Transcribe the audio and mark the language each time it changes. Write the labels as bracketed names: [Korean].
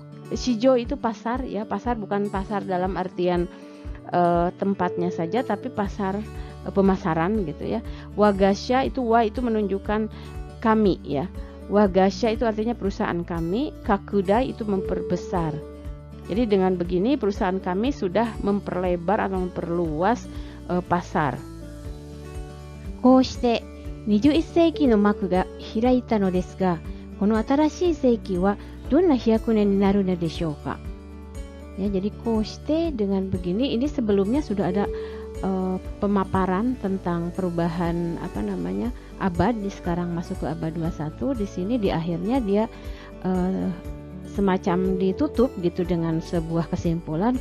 [Indonesian] Shijou itu pasar ya, pasar bukan pasar dalam artian tempatnya saja, tapi pasar pemasaran gitu ya. Wagasha itu itu menunjukkan kami ya. Wagasha itu artinya perusahaan kami, kakudai itu memperbesar. Jadi dengan begini perusahaan kami sudah memperlebar atau memperluas pasar. [Japanese] Koshite 21世紀の幕が開いたのですが、この新しい世紀はどんな飛躍年になるのでしょうか。 [Indonesian] Ya, jadi koshite dengan begini, ini sebelumnya sudah ada pemaparan tentang perubahan abad, di sekarang masuk ke abad 21. Di sini di akhirnya dia semacam ditutup gitu dengan sebuah kesimpulan.